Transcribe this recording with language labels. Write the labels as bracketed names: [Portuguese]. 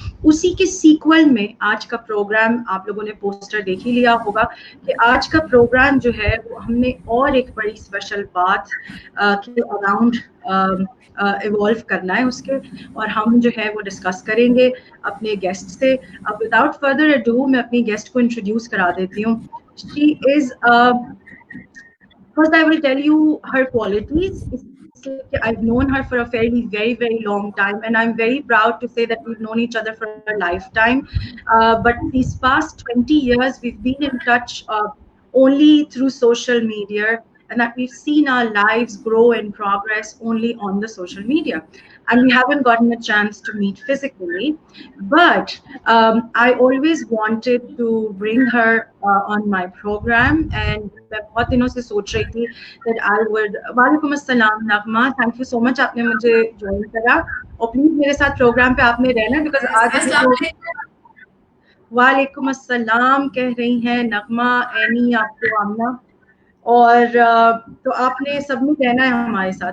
[Hindi] उसी के सीक्वल में आज का प्रोग्राम आप लोगों ने पोस्टर देख ही लिया होगा कि आज का प्रोग्राम जो है वो हमने और एक बड़ी स्पेशल बात के अराउंड इवॉल्व करना है उसके, और हम जो है वो डिस्कस करेंगे अपने गेस्ट से। अब [English] without further ado [Hindi] मैं अपनी गेस्ट को इंट्रोड्यूस करा देती हूँ। [English] She is first I will tell you her qualities. I've known her for a very long time, and I'm very proud to say that we've known each other for a lifetime. But these past 20 years, we've been in touch only through social media, and that we've seen our lives grow and progress only on the social media. And we haven't gotten a chance to meet physically. But I always wanted to bring her on my program, and [Hindi] मैं बहुत दिनों से सोच रही थी [English] that I would. [Hindi] वालेकुम अस्सलाम नगमा, [English] thank you so much [Hindi] आपने मुझे ज्वाइन करा और प्लीज मेरे साथ प्रोग्राम पे आपने रहना बिकॉज आज अभी वालेकुम अस्सलाम कह रही हैं नगमा, एनी, आपको आमना, और तो आपने सबने रहना है हमारे साथ।